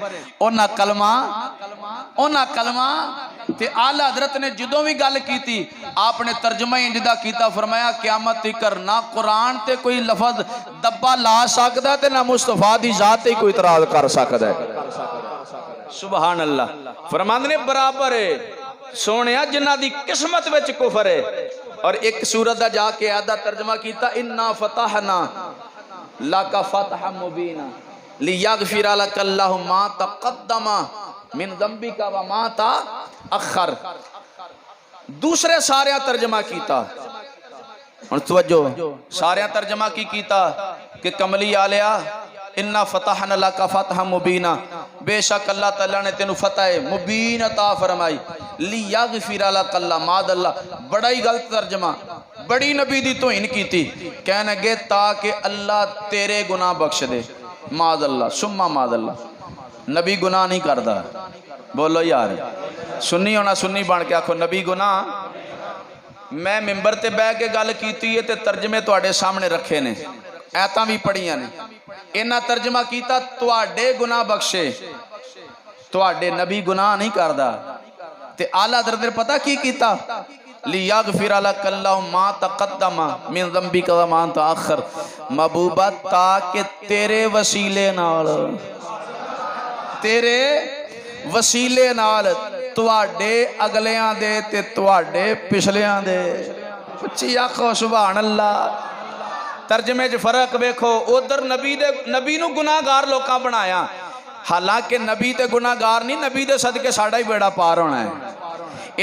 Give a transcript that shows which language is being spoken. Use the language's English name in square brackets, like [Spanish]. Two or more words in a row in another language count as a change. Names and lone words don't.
[Punjabi] انہاں کلمہ تے اعلیٰ حضرت نے جدوں بھی گل کیتی آپنے ترجمہ انج دا کیتا، فرمایا قیامت تکر نہ قرآن تے کوئی لفظ دبا لا سکدا تے نہ مصطفیٰ دی ذات تے کوئی اعتراض کر سکدا ہے. [Arabic] سبحان الله. [Punjabi] فرماندے نے برابر ہے سوہݨیا جنہاں دی قسمت وچ کفر ہے. اور ایک سورت دا جا کے ادھا ترجمہ کیتا, [Arabic] إنا فتحنا لك فتحا مبينا ليغفر لك الله ما تقدم من ذنبك وما تأخر. [Punjabi] دوجے سارے ترجمہ کیتا اور توجہ سارے ترجمہ کی کیتا کہ کملی عالیہ [Arabic] إنا فتحنا لك فتحا مبينا, [Punjabi] بیشک اللہ تعالیٰ نے تینوں فتح مبین عطا فرمائی. [Arabic] ليغفر لك الله معاذ الله, [Punjabi] بڑا ہی غلط ترجمہ، بڑی نبی دی توہین کیتی. [Urdu] کہنے لگے تاکہ اللہ تیرے گناہ بخش دے. [Arabic] معاذ الله ثم معاذ الله, [Urdu] نبی گناہ نہیں کرتا. [Punjabi] بولو یار سنی ہونا سنی بن کے آکھو نبی گناہ. میں منبر تے بہہ کے گل کیتی ہے تے ترجمے تہاڈے سامنے رکھے نے، آیتاں بھی پڑھیاں نے. انہاں ترجمہ کیتا تہاڈے گناہ بخشے، تہاڈے نبی گناہ نہیں کردا. تے اعلیٰ حضرت نے پتہ کی کیتا, [Arabic] ليغفر لك الله ما تقدم من ذنبك وما تأخر. [Punjabi] محبوبا تاکہ تیرے وسیلے نال تہاڈے اگلیاں دے تے تہاڈے پچھلیاں دے اچی آکھو [Arabic] سبحان الله. [Punjabi] ترجمے چ فرق ویکھو، ادھر نبی نوں گناہگار لوکاں بنایا، حالانکہ نبی تے گناہگار نہیں، نبی دے صدقے ساڈا ہی بیڑا پار ہونا ہے.